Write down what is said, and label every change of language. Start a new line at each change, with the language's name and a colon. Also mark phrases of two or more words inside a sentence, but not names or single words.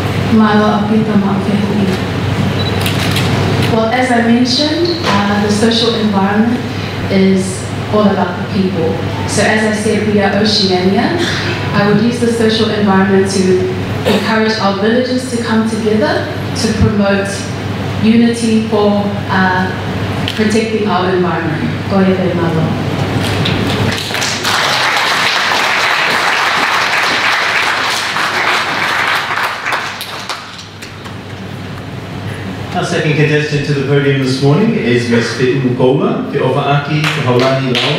English: Well, as I mentioned, the social environment is all about the people. So as I said, we are Oceania. I would use the social environment to encourage our villages to come together to promote unity for protecting our environment.
Tongan: Koia pe malo.
English: Our second contestant to the podium this morning is Ms. Paula, Te Ovaaki, Te Haulani Laua.